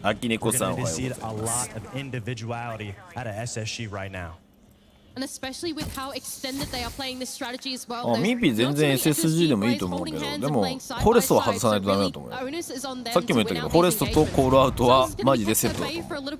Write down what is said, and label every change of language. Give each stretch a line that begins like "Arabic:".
Japanese: 秋猫さんおはようございます。
English: And especially with how extended they are playing this strategy as well.
Japanese: ミーピー全然 SSG でもいいと思うけど、でもフォレストは外さないとダメだと思うよ。さっきも言ったけどフォレストとコールアウトはマジでセットだと思う。